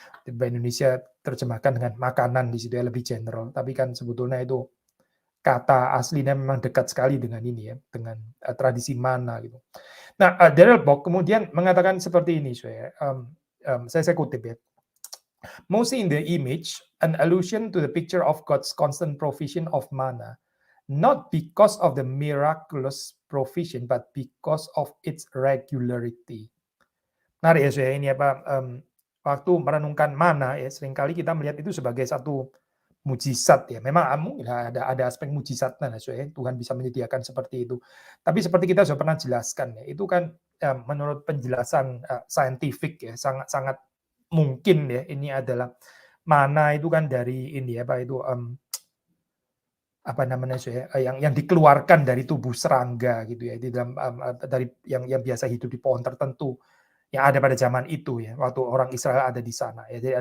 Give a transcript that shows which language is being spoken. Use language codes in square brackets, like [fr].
[id] Di bahasa Indonesia terjemahkan dengan makanan di situ ya, lebih general. Tapi kan sebetulnya itu kata aslinya memang dekat sekali dengan ini ya, dengan tradisi mana gitu. Nah, Darrell Bock kemudian mengatakan seperti ini, saya kutip ya. [en] Mostly in the image, an allusion to the picture of God's constant provision of manna, not because of the miraculous provision, but because of its regularity. [id] Menarik ya, ini waktu merenungkan mana ya, seringkali kita melihat itu sebagai satu mujizat ya. Memang mungkin ada aspek mujizatnya ya, Tuhan bisa menyediakan seperti itu. Tapi seperti kita sudah pernah jelaskan ya, itu kan menurut penjelasan saintifik ya, sangat-sangat mungkin ya ini adalah mana itu kan dari ini apa namanya yang dikeluarkan dari tubuh serangga gitu ya, di dalam dari yang biasa hidup di pohon tertentu yang ada pada zaman itu ya, waktu orang Israel ada di sana ya.